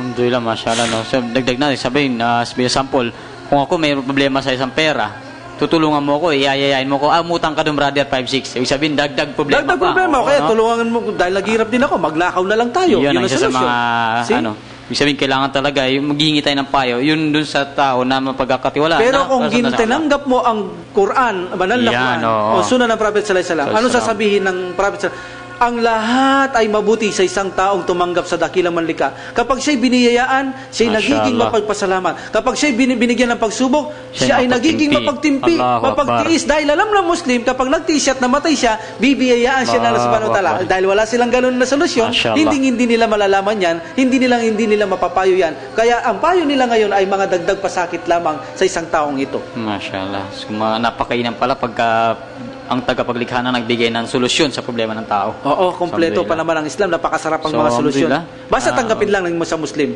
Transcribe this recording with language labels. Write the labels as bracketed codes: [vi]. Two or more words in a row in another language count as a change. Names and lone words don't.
[ar] الحمد لله ما شاء الله, [tl] no? So, dagdag natin, sabihin, sample, kung ako may problema sa isang pera, tutulungan mo ako, iayayain mo ko, umutang ka doon, brother, 5-6. Ibig sabihin, dagdag problema pa. Dagdag problema, kaya tulungan mo, dahil naghihirap din ako, maglakaw na lang tayo. Yun ang isa sa mga, ibig sabihin, kailangan talaga, yung maghihingi tayo ng payo, yun dun sa tao na mapagkakatiwalaan. Pero kung tinanggap mo ang Quran, banal na Quran, o sunan ng Prophet [ar] صلى الله عليه وسلم, [tl] ano sasabihin ng Prophet [ar] صلى الله عليه وسلم? [tl] ang lahat ay mabuti sa isang taong tumanggap sa dakilang manlikha. Kapag siya'y biniyayaan, siya'y nagiging mapagpasalamat. Kapag siya'y binigyan ng pagsubok, siya ay nagiging mapagtimpi, mapagtiis. Dahil alam ng Muslim, kapag nagtiis siya at namatay siya, bibiyayaan siya ng Allah [ar] سبحانه وتعالى. [tl] Dahil wala silang ganun na solusyon, hindi nila malalaman yan, hindi nila mapapayo yan. Kaya ang payo nila ngayon ay mga dagdag pasakit lamang sa isang taong ito. Mashallah. So, napakainam pala pagka ang tagapaglikha na nagbigay ng solusyon sa problema ng tao. Oo, kompleto pa naman ang Islam. Napakasarap ang mga solusyon. Basta tanggapin lang ng sa Muslim.